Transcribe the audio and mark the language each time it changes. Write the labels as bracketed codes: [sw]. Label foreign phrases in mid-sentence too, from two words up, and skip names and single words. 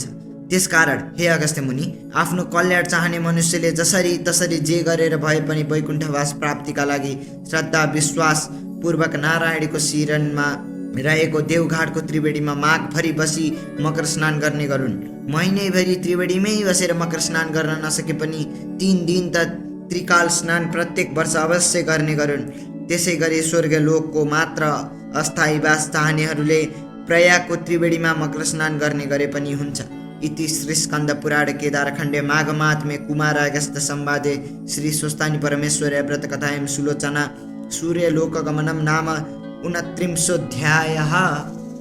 [ne] त्यसकारण हे अगस्त्य मुनि, आफ्नो कल्याण चाहने मनुष्यले जसरी तसरी जे गरेर भए पनि वैकुण्ठवास प्राप्तिका लागि श्रद्धा विश्वास पूर्वक नारायणीको शिरमा रहेको देवघाटको त्रिवेणीमा माघभरि बसी मकर स्नान गर्ने गरून्। महिनैभरि त्रिवेणीमै बसेर मकर स्नान गर्न नसके पनि 3 दिन त त्रिकाल स्नान प्रत्येक वर्ष अवश्य गर्ने गरून्। त्यसै गरी स्वर्गलोकको मात्र अस्थायी वास चाहनेहरूले प्रयागको त्रिवेणीमा मकर स्नान गर्ने गरे पनि हुन्छ। [sa] इति श्री स्कंद पुराण केदारखंडे माघ मात्मे कुमारागस्त संवादे श्री स्वस्थानी परमेश्वर्या व्रत कथायां सुलोचना सूर्यलोकगमनं नाम 29 अध्यायः।